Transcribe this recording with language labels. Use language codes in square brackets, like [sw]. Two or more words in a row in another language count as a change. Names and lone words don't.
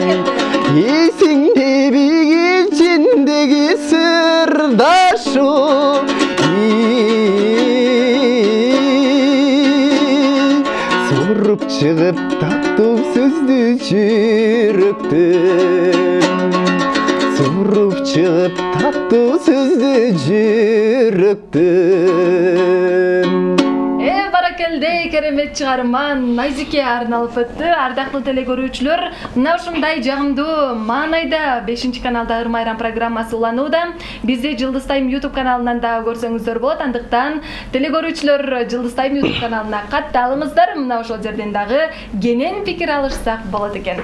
[kk] Есіңде биге içindегі сырдашу, сорып шығып тату сөзді жүректен, сорып шығып тату сөзді жүректен. [ky] Баракелдей, керемет чыгарман Найзике арналып өтті. Ардактуу телекөрүүчүлөр, мына ушундай жагымдуу маанайда 5 каналда Ырмайран программасы уланууда. Бизди Жылдыз Тайм YouTube каналынан да көрсөңүздөр болот. Андыктан телекөрүүчүлөр Жылдыз Тайм YouTube каналына катталыңыздар. Мына ошол жерден дагы кенен пикир алышсак болот экен.